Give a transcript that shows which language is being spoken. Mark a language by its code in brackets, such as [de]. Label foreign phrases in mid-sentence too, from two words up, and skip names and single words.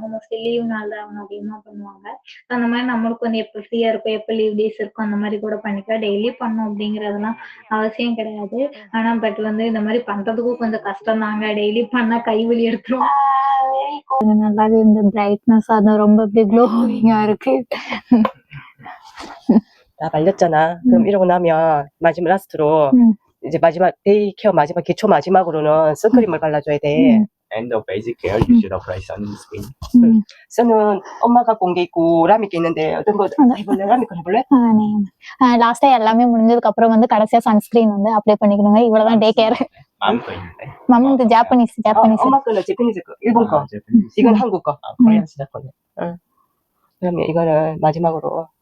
[en] mostly leave [ta] நாள் தான் அவங்க அதிகமா பண்ணுவாங்க. அந்த மாரி நம்மளுக்கு வந்து எப்ப ஃப்ரீயா இருக்கோ, எப்ப [en] leave days [ta] இருக்கோ அந்த மாரி கூட பண்ணிக்கலாம். டெய்லி பண்ணணும் அப்படிங்கிறதெல்லாம் அவசியம் கிடையாது. ஆனா பட் வந்து இந்த மாரி பண்றதுக்கும் கொஞ்சம் கஷ்டம் தாங்க. டெய்லி பண்ணா கை வலி எடுத்துரும். கொஞ்சம் நல்லாவே இந்த பிரைட்னஸ் அது ரொம்ப அப்படியே க்ளோயிங்கா இருக்கு. [ko] 나 말렸잖아. 그럼 이러고 나면 마지막 라스트로 이제 마지막 [en] day care [ko] 마지막 기초 마지막으로는 선크림을 발라줘야 돼. [en] End of basic care, you should apply sunscreen. [ko] 선은 엄마 갖고 온 게 있고 라미 게 있는데 어떤 거 해볼래? 라미 거 해볼래? [ta] லாஸ்ட்டா எல்லாமே முடிஞ்சதுக்கு அப்புறம் வந்து கடைசியா சன்ஸ்கிரீன் வந்து அப்ளை பண்ணிக்கணுங்க. இவ்வளவுதான் [en] day care. [ko] 맘 거 있는데. [en] mom Japanese [ko] 엄마 거는 재패니즈 거, 일본 거. 제품이 이건 한국 거. 코리안 시작 거네. 응. 그러면 이거는 마지막으로